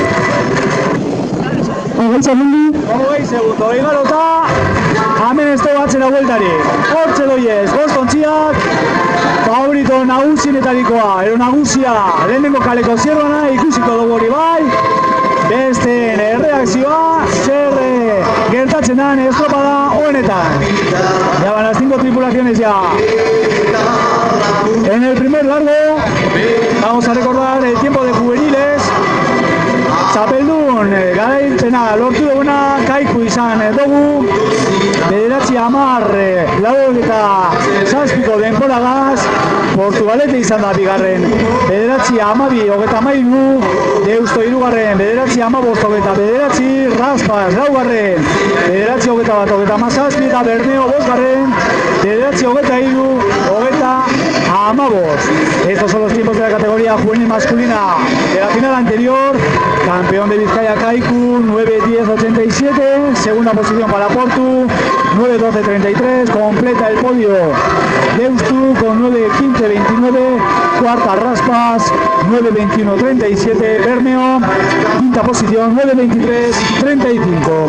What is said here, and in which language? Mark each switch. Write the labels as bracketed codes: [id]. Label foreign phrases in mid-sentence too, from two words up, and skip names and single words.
[eu] 20 segundo, igarota, hemen ez dugu atzera bueltari. Hortxe doiez, bostontziak, favorito nagusienetarikoa, ero nagusia lehenengo kaleko Zierbana, ikusiko dugu hori bai. Besteen erreakzioa, zer gertatzen den estropada honetan. [es] Ya van las 5 tripulaciones ya. En el primer largo, vamos a recordar el tiempo de juveniles. [eu] Txapeldun garaipena lortu duguna Kaiku izan dugu. 9-10 denboragaz, Portugalete izan da bigarren. 9-12, Deusto hirugarren. 9-15, Raspas laugarren. 9-21, eta Bermeo bosgarren. 9-23, [es] Estos son los tiempos de la categoría juvenil masculina de la final anterior. Campeón de Vizcaya Kaiku, 9-10-87, segunda posición para Portu, 9-12-33, completa el podio Deustu con 9-15-29, cuarta Raspas, 9-21-37, Bermeo, quinta posición, 9-23-35.